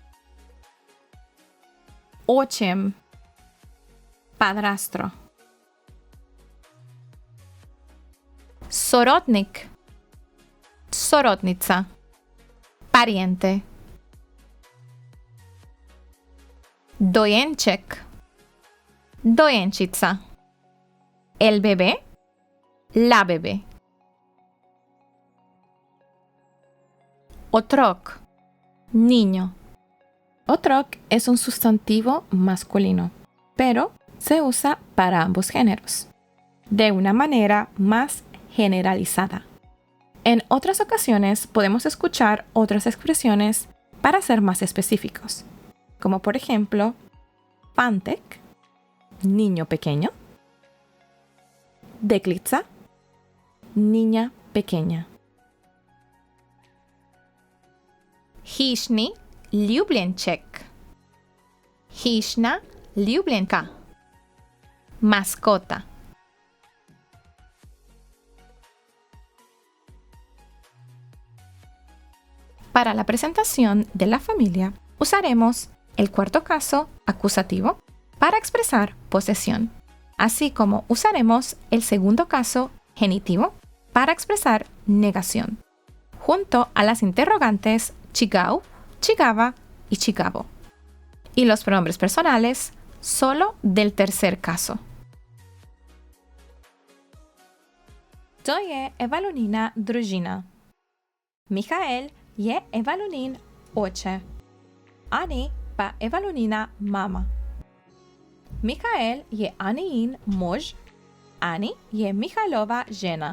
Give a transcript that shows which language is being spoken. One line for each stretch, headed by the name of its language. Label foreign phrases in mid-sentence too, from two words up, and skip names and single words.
Slovenian: Očem, padrastro. Sorodnik, sorodnica, pariente. Dojenček, dojenčica.
Spanish: El bebé, la bebé.
Slovenian: Otrok, niño.
Spanish: Otrok es un sustantivo masculino, pero se usa para ambos géneros, de una manera más generalizada. En otras ocasiones podemos escuchar otras expresiones para ser más específicos, como por ejemplo, pantek, niño pequeño. Deklica, niña pequeña.
Slovenian: Hišni ljubljenček. Hišna ljubljenka.
Spanish: Mascota. Para la presentación de la familia, usaremos el cuarto caso acusativo para expresar posesión, así como usaremos el segundo caso genitivo para expresar negación, junto a las interrogantes
Slovenian: chigau, chigava
Spanish: y chigavo, y los pronombres personales solo del tercer caso.
Slovenian: To je Evalunina družina. Michael je Evalunin oče. Ani pa Evalunina mama. Michael je Anijin mož, Ani je Mihailova žena.